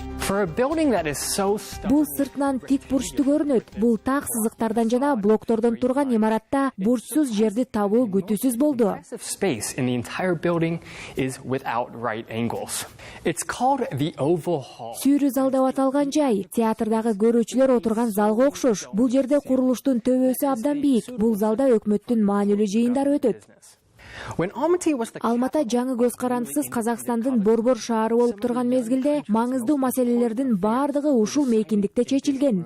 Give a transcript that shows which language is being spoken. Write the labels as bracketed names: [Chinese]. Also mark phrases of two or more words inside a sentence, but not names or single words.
[English] For a building that is so [Kyrgyz] Бул сыртынан тик бурчтуу көрүнөт. Бул так сызыктардан жана блоктордон турган имаратта бурчсуз жерди табуу күтүүсүз болду. [English] space in the entire building is without right angles. It's called the Oval Hall. [Kyrgyz] Сүйрү зал деп аталган жай театрдагы көрүүчүлөр отурган залга окшош. Бул жерде курулуштун төбөсү абдан бийик. Бул залда өкмөттүн маанилүү жыйындары өтөт. [English] When Almaty was the [Kyrgyz] Алмата жаңы көз карандысыз Казакстандын борбор шаары болуп турган мезгилде маңыздуу маселелердин бардыгы ушул мейкиндикте чечилген.